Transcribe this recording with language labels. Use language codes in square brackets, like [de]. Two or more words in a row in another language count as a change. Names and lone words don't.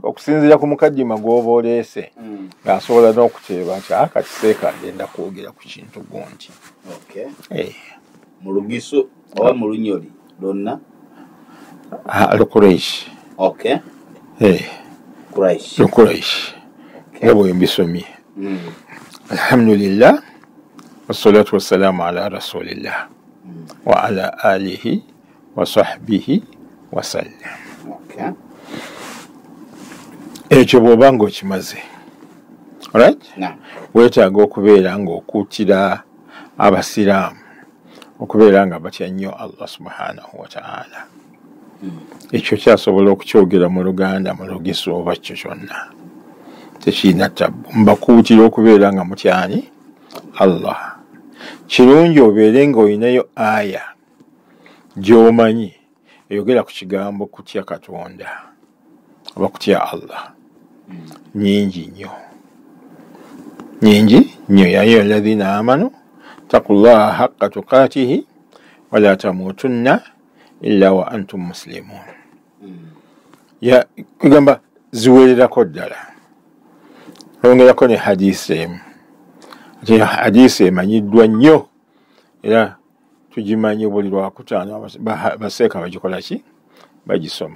[lg] Okusinziira ku mukaddima gw'oba oleese ng'asobola n'okuteeba nti kati seeka agenda kwogera ku kintu gundi. Mu lugiso oba mu lunyoli lwonna? Lukuraishi. Lukuraishi. Nga bwe mbisomye. [ar] الحمد لله والصلاة والسلام على رسول الله وعلى آله وصحبه وسلم. [lg] Ekyo bw'oba ng'okimaze, right? Weetaaga okubeera ng'okuutira abasiraamu okubeera nga batya nnyo [ar] الله سبحانه وتعالى. [lg] Ekyo kyasobola okukyogera mu Luganda mu lugiso oba kyo kyonna. Tekirina ttabu. Mbakuutira okubeera nga mutyani Allah. Kirungi obeere ng'olinayo aya gy'omanyi eyogera ku kigambo kutya Katonda oba kutya Allah. Nyingi nnyo. [ar] يا أيها الذين آمنوا اتقوا الله حق تقاته ولا تموتن إلا وأنتم مسلمون. [lg] Ya kugamba ziwererako ddala. Ongerako ne hadisi emu. Hadisi emanyiddwa nnyo era tugimanyi buli lwakutaano baseeka bagikola ki? Bagisoma.